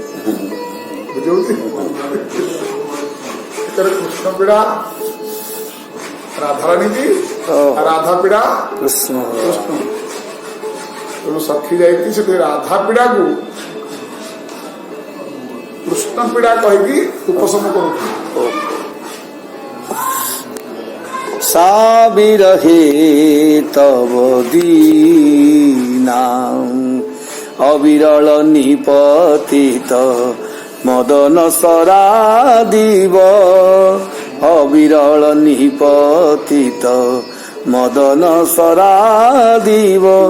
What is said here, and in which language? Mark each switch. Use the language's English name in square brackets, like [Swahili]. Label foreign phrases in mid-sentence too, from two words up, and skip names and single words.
[Odia] ବୁଝିହଉଛି? କୃଷ୍ଣ ପୀଡ଼ା ରାଧାରାଣୀ କି, ରାଧା ପୀଡ଼ା କୃଷ୍ଣ। ତେଣୁ ସଖୀ ଯାଇକି ସେଠି ରାଧା ପୀଡ଼ାକୁ କୃଷ୍ଣ ପୀଡ଼ା କହିକି ଉପଶମ କରୁଛନ୍ତି। [Sanskrit] सा विरहे तव दीना अविरल निपतित मदन सरादिव, अविरल निपतित मदन सरादिव,